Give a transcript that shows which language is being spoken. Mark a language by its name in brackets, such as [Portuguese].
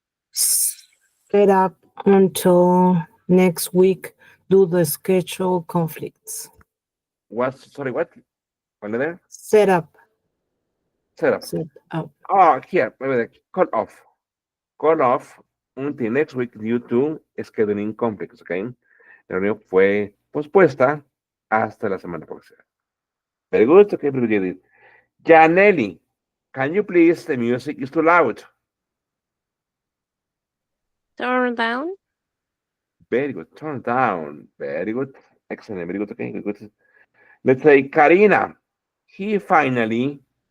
[English] set up until next week due to schedule conflicts. Sorry, what? One there? Set up. Set up. Set up. Oh, here, cut off. Cut off until next week due to scheduling conflicts, okay? [Spanish] La reunión fue pospuesta hasta la semana próxima. [English] Very good, okay, very good. Janelli, can you please, the music is too loud. Turn down. Very good, turn down. Very good, excellent, very good, okay, good. Let's say Karina, he finally